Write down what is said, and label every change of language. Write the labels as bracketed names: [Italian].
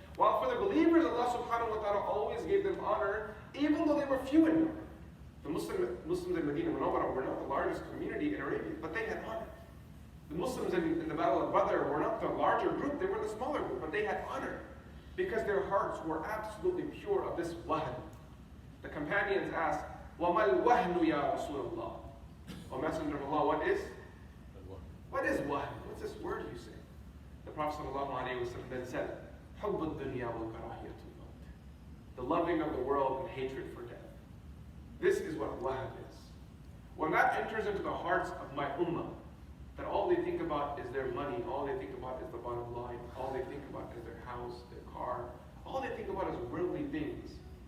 [English] While for the believers, Allah subhanahu wa ta'ala always gave them honor, even though they were few in number. The Muslims in Medina Munawwara were not the largest community in Arabia, but they had honor. The Muslims in the Battle of Badr were not the larger group, they were the smaller group, but they had honor. Because their hearts were absolutely pure of this wahn. The companions asked, [Arabic] وَمَا الْوَهْنُ يَا رَسُولَ اللَّهِ? [English] O Messenger of Allah, what is? What is wahn? What's this word you say? The Prophet ﷺ then said, [Arabic] حُبُّ الدُّنْيَا وَالْكَرَاهِيَةُ الْمَوْتِ. [English] The loving of the world and hatred for death. This is what wahn is. When that enters into the hearts of my ummah, that all they think about is their money, all they think about is the bottom line, all they think about is their house, their car, all they think about is worldly things.